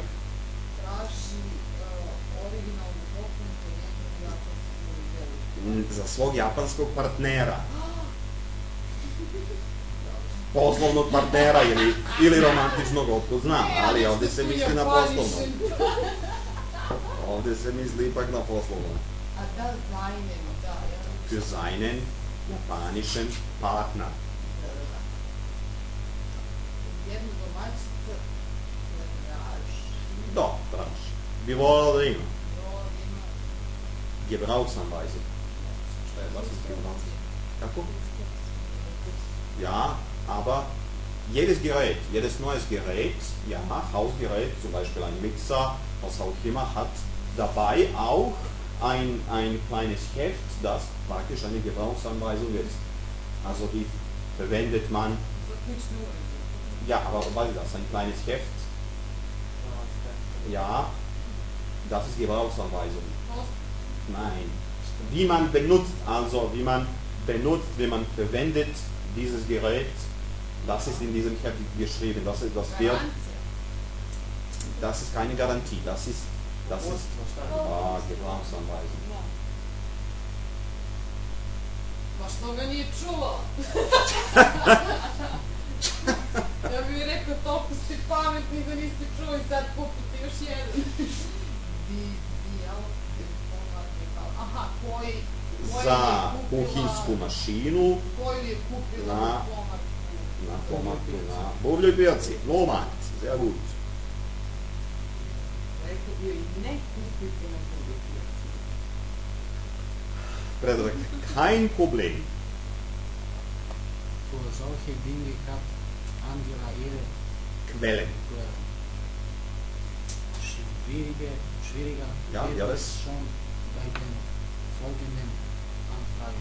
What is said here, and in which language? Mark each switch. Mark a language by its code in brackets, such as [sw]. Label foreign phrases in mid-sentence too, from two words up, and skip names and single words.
[sr] Traži originalnu potpunu jednu japansku veliku. Za svog japanskog partnera. Poslovnog partnera ili romantičnog, otko znam, ali ovdje se misli na poslovnog. Ovdje se misli ipak na poslovnog. A da, [de] seinen, da, ja. Für seinen japanischen Partner. [sr] Jednu domaćicu traži. Da, traži. Bi volao da ima. Ima Gebrauchsanweisung. Šta je [de] das ist Gebrauchs? [sr] Kako? [de] Ja, aber jedes Gerät, jedes neues Gerät, ja, Hausgerät, zum Beispiel ein Mixer, was auch immer, hat dabei auch ein kleines Heft, das praktisch eine Gebrauchsanweisung ist. Also die verwendet man, [sr] za kućnu uređu. [de] ja, aber was ist das? Ein kleines Heft? Ja, das ist Gebrauchsanweisung. Nein. Wie man benutzt, also wie man benutzt, wie man verwendet dieses Gerät, das ist in diesem Heft geschrieben. Das wird, das ist keine Garantie, das ist Gebrauchsanweisung. [sr] Da. Ma što ga nije čuo? Ja bih rekao, toliko ste pametni da niste čuli, sad kupite još jedan. Aha, koji Za kuhinsku mašinu, koju je kupila Na- na na buvljoj pijaci, Lohmarkt, [de] sehr gut. [sr] Rekao bio i ne kupiti na drugoj pijaci. Predrag, [de] kein Problem. Für solche Dinge hat Angela ihre Quellen. Schwieriger Ja, wird ja, es das- schon bei den folgenden Anfragen.